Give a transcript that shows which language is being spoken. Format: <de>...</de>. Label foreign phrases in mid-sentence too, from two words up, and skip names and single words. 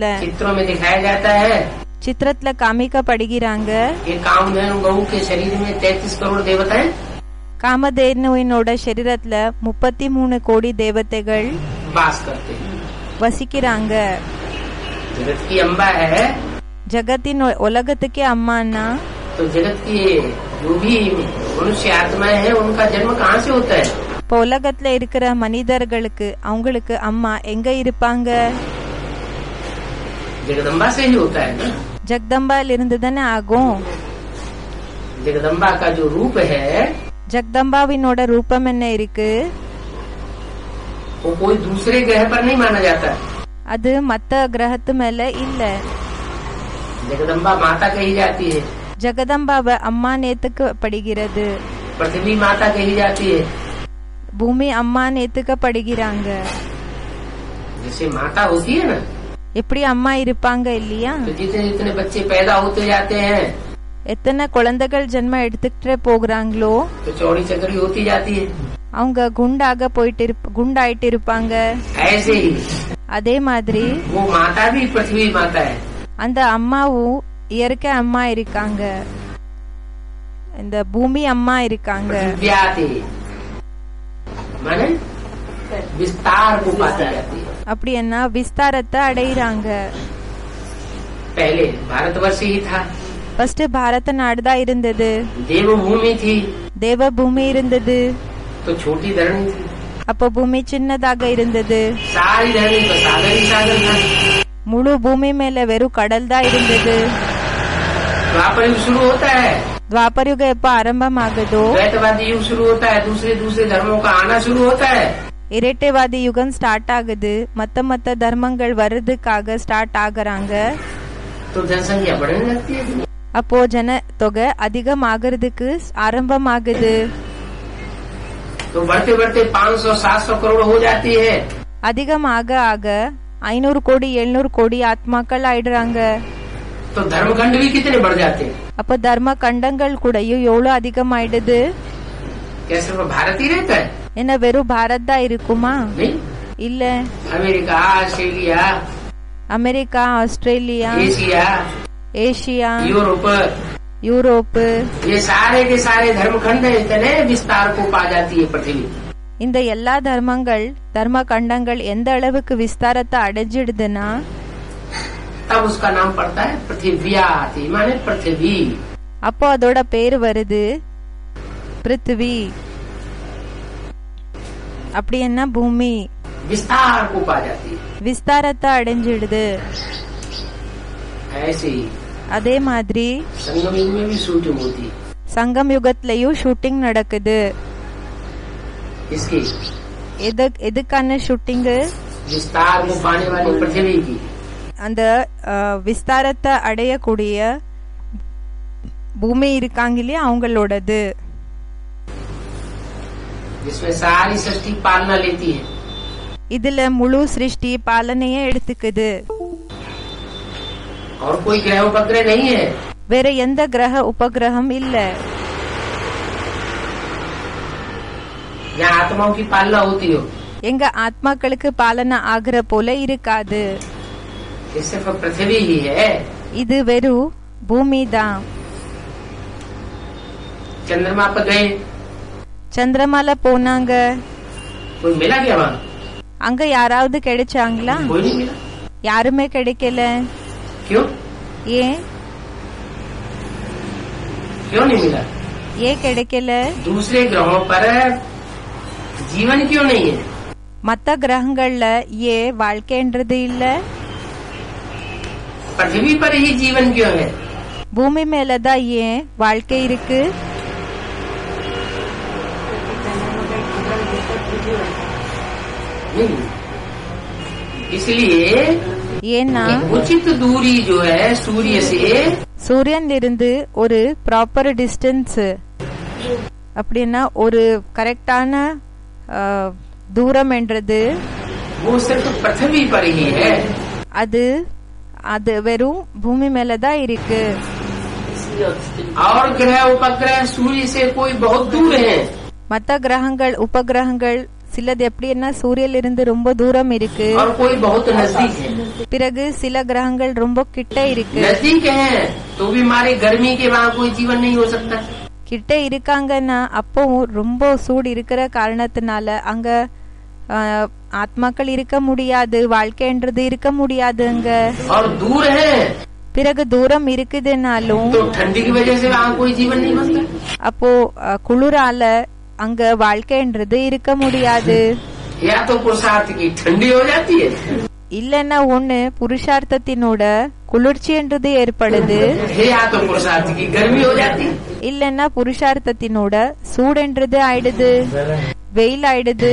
<ta>சித்திரத்துல காமிக்கப்படுகிறாங்க. காமதேனுவினோட சரீரத்துல 33 கோடி தேவதைகள் வசிக்கிறாங்க. ஜகத்தின் உலகத்துக்கே அம்மானா</ta> <hi>तो जगत की जो भी मनुष्य आत्माएं हैं उनका जन्म कहाँ से होता है?</hi> <ta>இப்போ உலகத்துல இருக்கிற மனிதர்களுக்கு அவங்களுக்கு அம்மா எங்க இருப்பாங்க?</ta> <hi>जगदम्बा से ही होता है ना.</hi> <ta>ஜெகதம்பால இருந்து தானே ஆகும்.</ta> <hi>जगदम्बा का जो रूप है,</hi> <ta>ஜெகதம்பாவினோட ரூபம் என்ன இருக்கு?</ta> <hi>वो कोई दूसरे ग्रह पर नहीं माना जाता.</hi> <ta>அது மத்த கிரகத்து மேல இல்ல.</ta> <hi>जगदम्बा माता कही जाती है.</hi> <ta>ஜெகதம்பாவை அம்மா நேத்துக்கப்படுகிறது.</ta> <hi>पृथ्वी माता कही जाती है.</hi> <ta>பூமி அம்மா நேத்துக்கப்படுகிறாங்க.</ta> <hi>जैसे माता होती है ना,</hi> <ta>எப்படி அம்மா இருப்பாங்க இல்லையா?</ta> <hi>तो जितने जितने बच्चे पैदा होते जाते हैं,</hi> <ta>எத்தனை குழந்தைகள் ஜென்மம் எடுத்துக்கிட்டே போகிறாங்களோ</ta> <hi>तो चौड़ी चकरी होती जाती है.</hi> <ta>அவங்க குண்டாயிட்டு இருப்பாங்க.</ta> <hi>ऐसे ही</hi> <ta>அதே மாதிரி</ta> <hi>वो माता भी पृथ्वी माता है.</hi> <ta>அந்த அம்மாவும் இயற்கை அம்மா இருக்காங்க, இந்த பூமி அம்மா இருக்காங்க.</ta> <hi>विस्तार को पाती जाती है.</hi> <ta>அப்படி என்ன விஸ்தாரத்தை அடையிறாங்க.</ta> <hi>पहले भारतवर्ष ही था.</hi> <ta>ஃபர்ஸ்ட் பாரத நாடு தான் இருந்தது.</ta> <hi>देवभूमि थी.</hi> <ta>தேவபூமி இருந்தது.</ta> <hi>तो छोटी धरणी थी.</hi> <ta>அப்போ பூமி சின்னதாக இருந்தது.</ta> <hi>सारी धरणी पर सागर ही सागर था.</hi> <ta>முழு பூமி மேல வெறும் கடல் தான் இருந்தது.</ta> <hi>द्वापर युग शुरू होता है,</hi> <ta>த்வாபர யுக எப்ப ஆரம்பமாகது,</ta> <hi>द्वैतवादी युग शुरू होता है, दूसरे दूसरे धर्मों का आना शुरू होता है.</hi> <ta>இரட்டைவாதி யுகம் ஸ்டார்ட் ஆகுது, மத்த தர்மங்கள் வர்றதுக்காக ஸ்டார்ட் ஆகுறாங்க.</ta> <hi>तो जनसंख्या बढ़ने लगती है.</hi> <ta>அப்போ ஜன தொகை அதிகமாகிறதுக்கு ஆரம்பமாகுது.</ta> <hi>तो बढ़ते बढ़ते 500-700 करोड़ हो जाती है.</hi> <ta>அதிகமாக ஆக 500 கோடி 700 கோடி ஆத்மாக்கள் ஆயிடுறாங்க.</ta> <hi>तो धर्मखंड भी कितने बढ़ जाते हैं.</hi> <ta>அப்ப தர்ம கண்டங்கள் கூடயும் எவ்வளவு அதிகமாயிடுது.</ta> <hi>क्या सिर्फ भारत ही रहता है?</hi> <ta>என்ன வெறும் பாரத் தான் இருக்குமா?</ta> <hi>नहीं,</hi> <ta>இல்ல,</ta> <hi>अमेरिका, ऑस्ट्रेलिया,</hi> <ta>அமெரிக்கா, ஆஸ்திரேலியா,</ta> <hi>एशिया,</hi> <ta>ஏசியா,</ta> <hi>यूरोप, ये सारे के सारे धर्मखंड इतने विस्तार को पा जाती है पृथ्वी.</hi> <ta>இந்த எல்லா தர்மங்கள் தர்ம கண்டங்கள் எந்த அளவுக்கு விஸ்தாரத்தை அடைஞ்சிடுதுன்னா</ta> <hi>तब उसका नाम पड़ता है पृथ्व्याति, माने पृथ्वी.</hi> <ta>அப்போ அதோட பேர் வருது பிருத்திவி. அப்படி என்ன பூமி</ta> <hi>विस्तार को पा जाती है.</hi> <ta>விஸ்தாரத்தை அடைஞ்சிடுது.</ta> <hi>ऐसे ही</hi> <ta>அதே மாதிரி</ta> <hi>संगम युग में भी शूटिंग होती है.</hi> <ta>சங்கம் யுகத்திலயும் ஷூட்டிங் நடக்குது.</ta> <hi>इसकी</hi> <ta>எதுக்கான ஷூட்டிங்?</ta> <hi>विस्तार को पाने वाली पृथ्वी की.</hi> <ta>அந்த விஸ்தாரத்தை அடையக்கூடிய பூமி இருக்காங்க இல்லையா, அவங்களோடது.</ta> <hi>जिसमें सारी सृष्टि पालना लेती है.</hi> <ta>இதுல முழு சிருஷ்டி பாலனையே எடுத்துக்குது.</ta> <hi>और कोई ग्रह उपग्रह नहीं है.</hi> <ta>வேற எந்த கிரக உபகிரகம் இல்ல.</ta> <hi>यहाँ आत्माओं की पालना होती हो.</hi> <ta>எங்க ஆத்மாக்களுக்கு பாலனை ஆகிற போல இருக்காது.</ta> <hi>ये सिर्फ पृथ्वी ही है.</hi> <ta>இது வெறும் பூமி தான்.</ta> <hi>चंद्रमा पर गए,</hi> <ta>சந்திரமால போனாங்க,</ta> <hi>कोई मिला क्या वहाँ?</hi> <ta>அங்க யாராவது கிடைச்சாங்களா?</ta> <hi>कोई नहीं मिला.</hi> <ta>யாருமே கிடைக்கல.</ta> <hi>क्यों?</hi> <ta>ஏன்</ta> <hi>क्यों नहीं मिला?</hi> <ta>ஏன் கிடைக்கல?</ta> <hi>दूसरे ग्रहों पर जीवन क्यों नहीं है?</hi> <ta>மத்த கிரகங்கள்ல ஏன் வாழ்க்கைன்றது இல்ல?</ta> <hi>पृथ्वी पर ही जीवन क्यों है?</hi> <ta>பூமி மேலதான் ஏன் வாழ்க்கை இருக்கு?</ta> <hi>इसलिए</hi> <ta>ஏன்னா</ta> <hi>उचित दूरी जो है सूर्य से,</hi> <ta>சூரியன்ல இருந்து ஒரு</ta> <en>proper distance,</en> <ta>அப்படின்னா ஒரு கரெக்டான தூரம் என்றது</ta> <hi>वो सिर्फ पृथ्वी पर ही है.</hi> <ta>அது வெறும் பூமி மேலதான் இருக்கு.</ta> <hi>और ग्रह उपग्रह सूर्य से कोई बहुत दूर है.</hi> <ta>மத்த கிரகங்கள் உபகிரகங்கள் சிலது எப்படின்னா சூரியன்ல இருந்து ரொம்ப தூரம் இருக்கு.</ta> <hi>और कोई बहुत नजदीक है.</hi> <ta>பிறகு சில கிரகங்கள் ரொம்ப கிட்ட இருக்கு.</ta> <hi>नजदीक है तो भी हमारे गर्मी के वहाँ कोई जीवन नहीं हो सकता.</hi> <ta>கிட்ட இருக்காங்கன்னா அப்போ ரொம்ப சூடு இருக்கிற காரணத்தினால அங்க ஆத்மாக்கள் இருக்க முடியாது, வாழ்க்கைன்றது இருக்க முடியாது அங்க.</ta> <hi>और दूर है</hi> <ta>பிறகு தூரம் இருக்குதுனாலும்</ta> <hi>तो ठंडी की वजह से वहाँ कोई जीवन नहीं बनता.</hi> <ta>அப்போ குளிரால அங்க வாழ்க்கைன்றது இருக்க முடியாது.</ta> <hi>या तो पुरुषार्थ की ठंडी हो जाती है,</hi> <ta>இல்லன்னா ஒண்ணு புருஷார்த்தத்தினோட குளிர்ச்சின்றது ஏற்படுது,</ta> <hi>या तो पुरुषार्थ की गर्मी हो जाती है.</hi> <ta>இல்லன்னா புருஷார்த்தத்தினோட சூடுன்றது ஆயிடுது, வெயில் ஆயிடுது.</ta>